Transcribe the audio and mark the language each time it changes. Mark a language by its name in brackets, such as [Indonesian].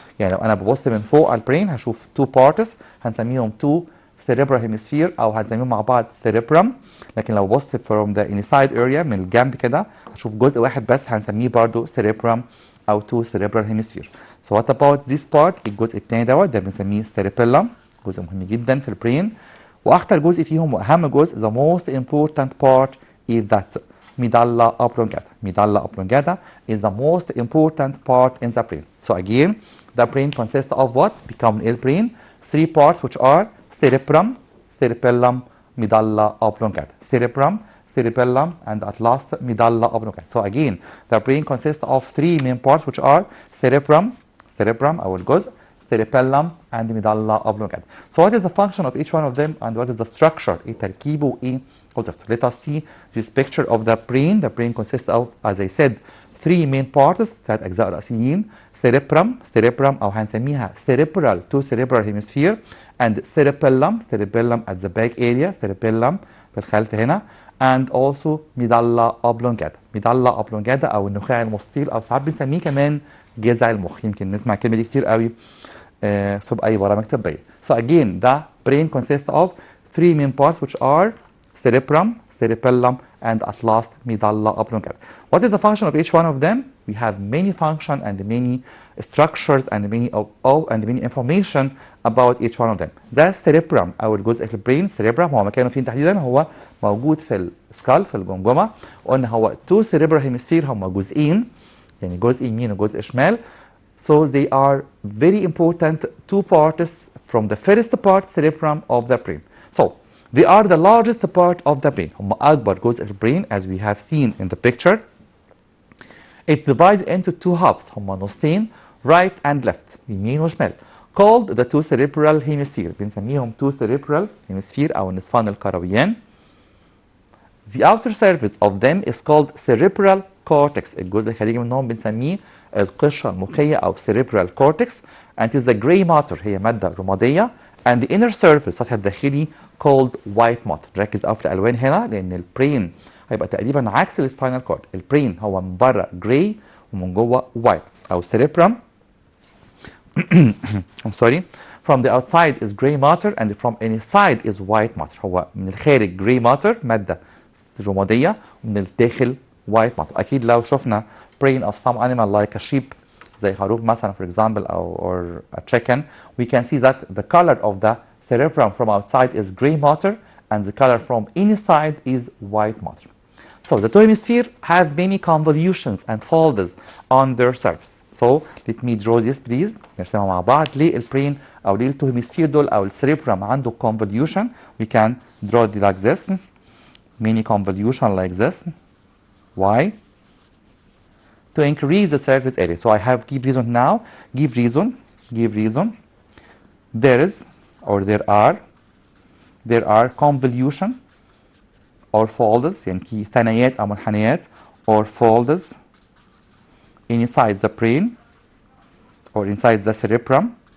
[Arabic] يعني لو انا ببص من فوق على البرين هشوف two parts هنسميهم two cerebral hemisphere او هنسميهم مع بعض cerebrum. لكن لو ببص [English] from the inside area [Arabic] من الجنب كده هشوف جزء واحد بس هنسميه برضو cerebrum او two cerebral hemisphere. [English] So what about this part؟ [Arabic] الجزء التاني دوت ده بنسميه cerebellum، جزء مهم جدا في البرين. واخطر جزء فيهم واهم جزء [English] the most important part is that medulla oblongata. Medulla oblongata is the most important part in the brain. So again, the brain consists of what? Become a brain. Three parts which are cerebrum, cerebellum, medulla oblongata. Cerebrum, cerebellum, and at last medulla oblongata. So again, the brain consists of three main parts which are cerebrum, cerebrum [Arabic] أو الجزء, [English] cerebellum, and medulla oblongata. So what is the function of each one of them and what is the structure? [Arabic] ايه تركيبه وايه وظيفته؟ [English] Let us see this picture of the brain. The brain consists of, as I said, three main parts، [Arabic] ثلاث أجزاء رئيسيين. [English] cerebrum، cerebrum [Arabic] أو هنسميها [English] cerebral to cerebral hemisphere، and cerebellum، cerebellum at the back area، cerebellum [Arabic] في الخلف هنا، [English] and also medulla oblongata. [Arabic] medulla oblongata أو النخاع المستطيل أو ساعات بنسميه كمان جذع المخ. يمكن نسمع الكلمة دي كتير قوي في أي برامج طبية. [English] So again, the brain consists of three main parts which are cerebrum, cerebellum, and at last medulla oblongata. What is the function of each one of them? We have many functions and many structures and many information about each one of them. [Arabic] The cerebrum أو الجزء في البرين، cerebrum هو مكانه فين تحديدا؟ هو موجود في السكال، في الجمجمة. وقلنا هو two cerebral hemisphere، هم جزئين، يعني جزء يمين وجزء شمال. [English] So they are very important two parts from the first part cerebrum of the brain. So they are the largest part of the brain. [Arabic] هم أكبر جزء في البرين [English] as we have seen in the picture. It's divided into two halves. [Arabic] هم نصين [English] right and left، [Arabic] يمين وشمال. [English] Called the two cerebral hemisphere. [Arabic] بنسميهم two cerebral hemisphere أو النصفان الكرويان. [English] The outer surface of them is called cerebral cortex. [Arabic] الجزء الخارجي منهم بنسميه القشرة المخية أو cerebral cortex. [English] And it is a gray matter، [Arabic] هي مادة رمادية. [English] And the inner surface، [Arabic] السطح الداخلي [English] called white matter. [Arabic] ركز قوي في الألوان هنا لأن البرين هيبقى تقريبا عكس السباينال كورد. البرين هو من بره gray ومن جوه white أو cerebrum. [English] I'm sorry. From the outside is gray matter and from inside is white matter. [Arabic] هو من الخارج gray matter مادة رمادية ومن الداخل white matter. أكيد لو شفنا [English] brain of some animal like a sheep [Arabic] زي خروف مثلا [English] for example or a chicken, we can see that the color of the cerebrum from outside is gray matter and the color from inside is white matter. So the two hemispheres have many convolutions and folds on their surface. So let me draw this please. [Arabic] نرسمها مع بعض. ليه البرين أو ليه التو هيمسفير دول أو السيريبرم عنده convolution؟ [English] We can draw it like this. Many convolution like this. Why? To increase the surface area. So I have give reason now. Give reason. There is or there are convolution or folds [Arabic] يعني ثنايات أو منحنيات [English] or folds inside the brain or inside the cerebrum.